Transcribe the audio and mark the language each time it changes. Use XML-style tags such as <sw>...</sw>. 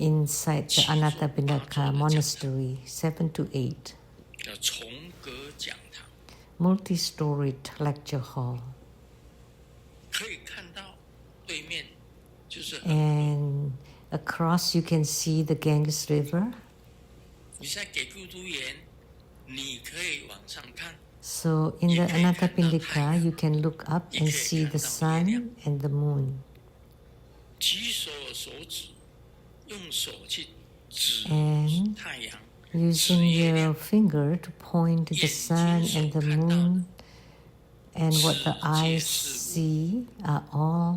<en>inside the Anathapindika monastery, 7 to 8,</en> <zh>叫重阁讲堂，</zh> <en>multi-storied lecture hall.</en> <zh>可以看到对面就是很</zh> <en>And across you can see the Ganges River.</en> <zh>你在给孤独园，你可以往上看，</zh> <en>So in the Anathapindika, you can look up and see the sun and the moon.</en> <zh>举手所指，用手去指</zh> <en>And</en> <zh>太阳，</zh> <en>using your finger to point to the sun and the moon, and what the eyes see are all</en>